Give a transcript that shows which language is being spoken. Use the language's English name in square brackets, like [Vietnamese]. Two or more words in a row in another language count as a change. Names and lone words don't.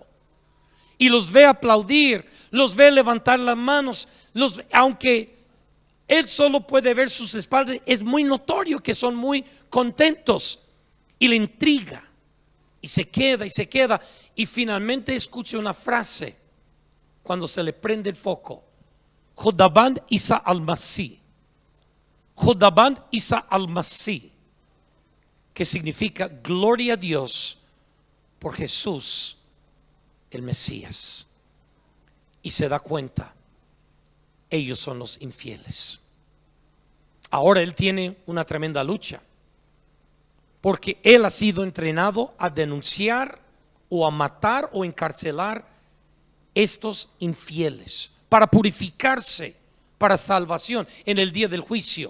[Spanish] Y los ve aplaudir, los ve levantar las manos, aunque él solo puede ver sus espaldas, es muy notorio que son muy contentos, y le intriga, y se queda, y finalmente escucha una frase cuando se le prende el foco: [Persian] خداوند عیسی المسیح، خداوند عیسی المسیح, [Spanish] que significa gloria a Dios por Jesús el Mesías. Y se da cuenta, ellos son los infieles. Ahora él tiene una tremenda lucha, porque él ha sido entrenado a denunciar o a matar o encarcelar estos infieles para purificarse, para salvación en el día del juicio.